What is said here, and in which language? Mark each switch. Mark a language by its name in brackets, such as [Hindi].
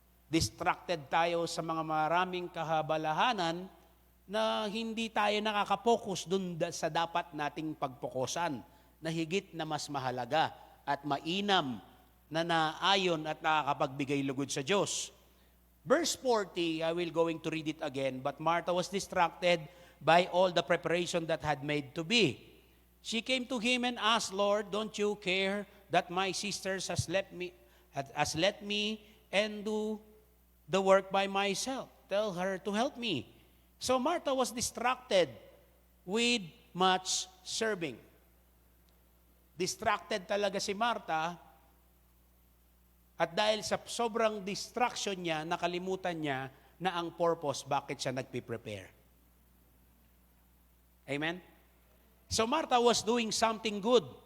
[Filipino] Distracted tayo sa mga maraming kahabalahanan na hindi tayo nakakapokus dun sa dapat nating pagpokusan, na higit na mas mahalaga at mainam na naayon at nakakapagbigay lugod sa Diyos. [English] Verse 40, I will going to read it again. But Martha was distracted by all the preparation that had made to be. She came to him and asked, Lord, don't you care that my sisters has let me and do the work by myself? Tell her to help me. So Martha was distracted with much serving. [Filipino] Distracted talaga si Martha. At dahil sa sobrang distraction niya, nakalimutan niya na ang purpose, bakit siya nagpe-prepare. Amen? [English] So Martha was doing something good.